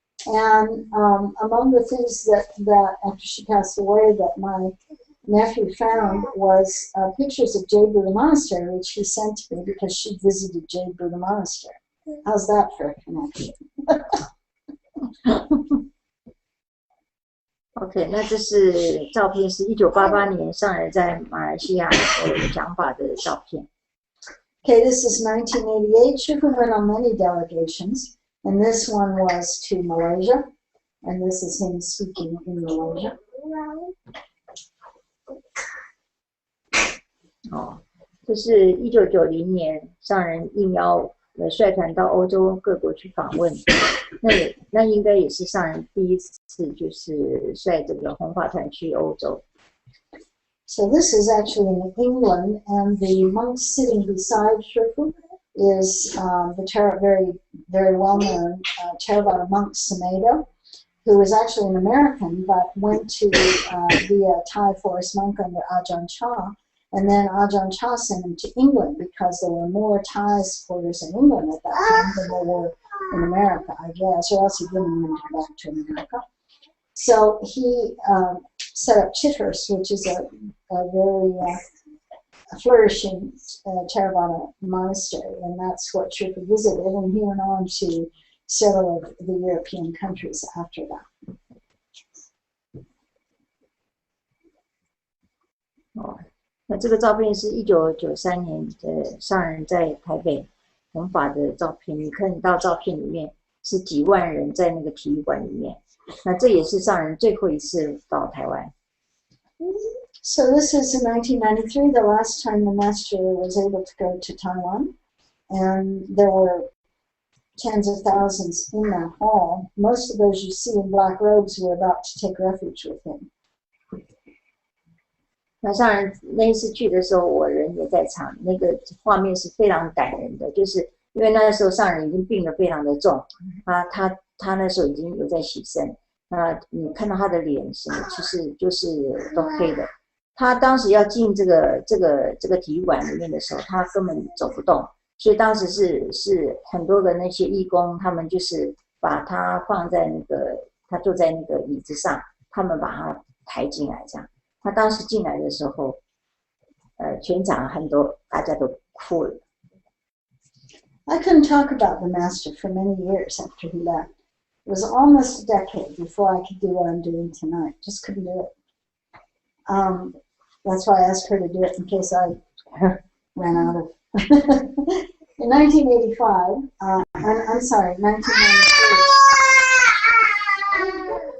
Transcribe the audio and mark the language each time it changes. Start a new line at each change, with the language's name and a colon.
English: And among the things that after she passed away that my nephew found was pictures of Jade Buddha Monastery, which he sent to me because she visited Jade Buddha Monastery. How's that for a connection?
Chinese: OK， 那这是照片，是1988年上人在马来西亚讲法的照片。
English: Okay, this is 1988. Shufu went on many delegations, and this one was to Malaysia, and this is him speaking in Malaysia.
Chinese: 哦，这是1990年上人应邀率团到欧洲各国去访问，那应该也是上人第一次就是率这个弘法团去欧洲。
English: So this is actually in England, and the monk sitting beside Shufu is the very well-known Theravada monk Sumedho, who was actually an American but went to be a Thai forest monk under Ajahn Chah. And then Ajahn Chah sent him to England because there were more Thai supporters in England at that time than there were in America, I guess, or else he wouldn't have come back to America. So he set up Chithurst, which is a very flourishing Theravada monastery, and that's what Shufu visited, and he went on to several of the European countries after that.
Chinese: 哦，那这个照片是1993年的上人在台北弘法的照片，你看到照片里面是几万人在那个体育馆里面，那这也是上人最后一次到台湾。
English: So this is in 1993, the last time the master was able to go to Taiwan, and there were tens of thousands in that hall. Most of those you see in black robes were about to take refuge with him.
Chinese: 那上人那一次去的时候，我人也在场，那个画面是非常感人的，就是因为那时候上人已经病得非常的重，他那时候已经有在洗肾，那你看到他的脸什么，其实就是都黑的。他当时要进这个体育馆里面的时候，他根本走不动，所以当时是很多的那些义工，他们就是把他放在那个他坐在那个椅子上，他们把他抬进来这样。他当时进来的时候，全场很多大家都哭了。
English: I couldn't talk about the master for many years after he left. It was almost a decade before I could do what I'm doing tonight. Just couldn't do it. That's why I asked her to do it in case I ran out of. In 1985, I'm sorry, 1993.